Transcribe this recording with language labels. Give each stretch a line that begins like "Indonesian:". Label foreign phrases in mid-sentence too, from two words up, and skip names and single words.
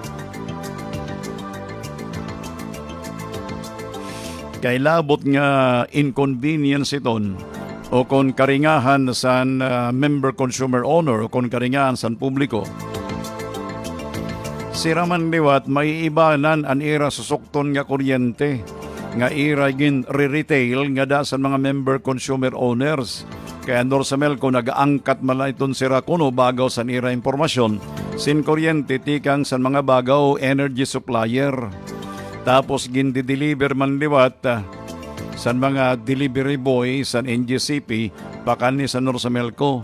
Waray: Kay labot nga inconvenience iton o kon karingahan sa
English: member consumer owner
Waray: o kon karingahan sa publiko. Sira man liwat may ibanan an ira susukton nga kuryente nga ira gin re-retail nga da sa mga
English: member consumer owners.
Waray: Kaya Norsamelco nag-aangkat mala iton sira kuno bagaw sa ira informasyon sin kuryente tikang sa mga bagaw
English: energy supplier.
Waray: Tapos gin di-deliver man liwat sa mga
English: delivery boy
Waray: sa NGCP pakan ni sa Norsamelco.